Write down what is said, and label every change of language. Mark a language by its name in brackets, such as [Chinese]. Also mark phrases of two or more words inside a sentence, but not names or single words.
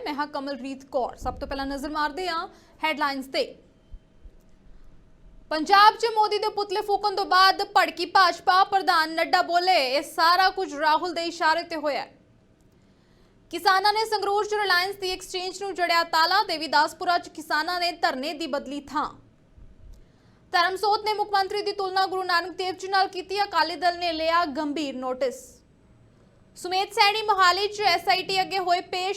[Punjabi] ਮੈਂ ਹਾਂ ਕਮਲਪ੍ਰੀਤ ਕੌਰ। ਸਭ ਤੋਂ ਪਹਿਲਾਂ ਨਜ਼ਰ ਮਾਰਦੇ ਹਾਂ ਹੈੱਡਲਾਈਨਜ਼ ਤੇ। ਪੰਜਾਬ 'ਚ ਮੋਦੀ ਦੇ ਪੁਤਲੇ ਫੂਕਣ ਤੋਂ ਬਾਅਦ ਭੜਕੀ ਭਾਜਪਾ ਪ੍ਰਧਾਨ ਨੱਡਾ ਬੋਲੇ ਇਹ ਸਾਰਾ ਕੁਝ ਰਾਹੁਲ ਦੇ ਇਸ਼ਾਰੇ ਤੇ ਹੋਇਆ। ਕਿਸਾਨਾਂ ਨੇ ਸੰਗਰੂਰ 'ਚ ਰਿਲਾਇੰਸ ਦੀ ਐਕਸਚੇਂਜ ਨੂੰ ਜੜਿਆ ਤਾਲਾ। ਦੇਵੀਦਾਸਪੁਰਾ 'ਚ ਕਿਸਾਨਾਂ ਨੇ ਧਰਨੇ ਦੀ ਬਦਲੀ ਥਾਂ। ਧਰਮਸੋਤ ਨੇ ਮੁੱਖ ਮੰਤਰੀ ਦੀ ਤੁਲਨਾ ਗੁਰੂ ਨਾਨਕ ਦੇਵ ਜੀ ਨਾਲ ਕੀਤੀ। ਅਕਾਲੀ ਦਲ ਨੇ ਲਿਆ ਗੰਭੀਰ ਨੋਟਿਸ। ਸੁਮੇਧ ਸੈਣੀ ਮੋਹਾਲੀ 'ਚ SIT ਅੱਗੇ ਹੋਏ ਪੇਸ਼।